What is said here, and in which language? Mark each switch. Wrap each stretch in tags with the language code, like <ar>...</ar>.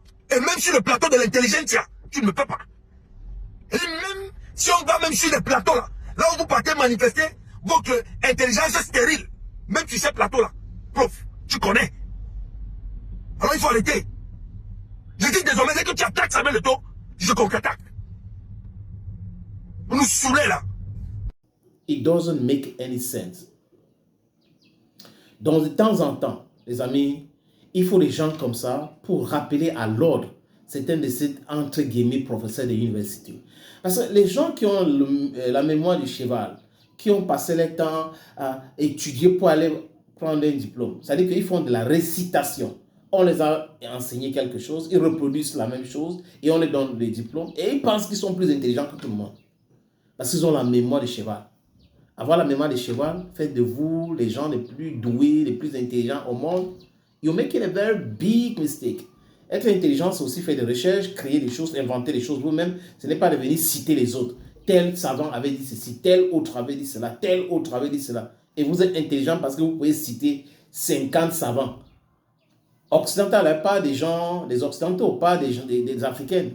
<fr>Et même sur le plateau de l'intelligentsia, tu ne me peux pas. Et même si on va même sur les plateaux là, là où vous partez manifester votre intelligence stérile, même sur ces plateaux là, prof, tu connais. Alors il faut arrêter. Je dis désormais, dès que tu attaques Samuel Eto'o, je contre-attaque. Vous nous saoulez là.</fr> <en>It doesn't make any sense.</en> <fr>Donc, de temps en temps, les amis, il faut des gens comme ça pour rappeler à l'ordre certains de ces, entre guillemets, professeurs de l'université. Parce que les gens qui ont la mémoire du cheval, qui ont passé le temps à étudier pour aller prendre un diplôme, c'est-à-dire qu'ils font de la récitation. On les a enseigné quelque chose, ils reproduisent la même chose et on les donne des diplômes et ils pensent qu'ils sont plus intelligents que tout le monde. Parce qu'ils ont la mémoire du cheval. Avoir la mémoire du cheval fait de vous les gens les plus doués, les plus intelligents au monde.</fr> <en>You're making a very big mistake.</en> <fr>Être intelligent, c'est aussi faire des recherches, créer des choses, inventer des choses vous-même. Ce n'est pas de venir citer les autres. Tel savant avait dit ceci, tel autre avait dit cela, tel autre avait dit cela. Et vous êtes intelligent parce que vous pouvez citer 50 savants. Occidentaux, pas des gens, des occidentaux, pas des africains.</fr>